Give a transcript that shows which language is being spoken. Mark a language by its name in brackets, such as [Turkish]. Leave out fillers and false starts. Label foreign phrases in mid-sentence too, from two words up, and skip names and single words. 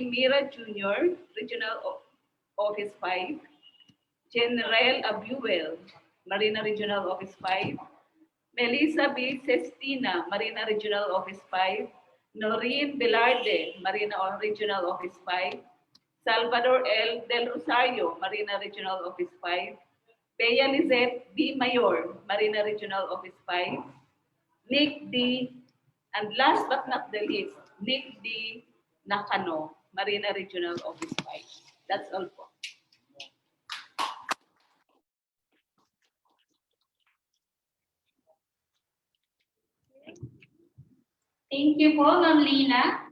[English] Mira Jr., Regional Office 5, General Abuel, Marina Regional Office 5, Melissa B. Sestina, Marina Regional Office 5, Noreen Velarde, Marina Regional Office 5, Salvador L. Del Rosario, Marina Regional Office 5, Bea Lizette B. Mayor, Marina Regional Office 5, Nick D. And last but not the least, Nick D. Nakano, Marina Regional Office 5. That's all po. Thank you po, Ma'am Lina.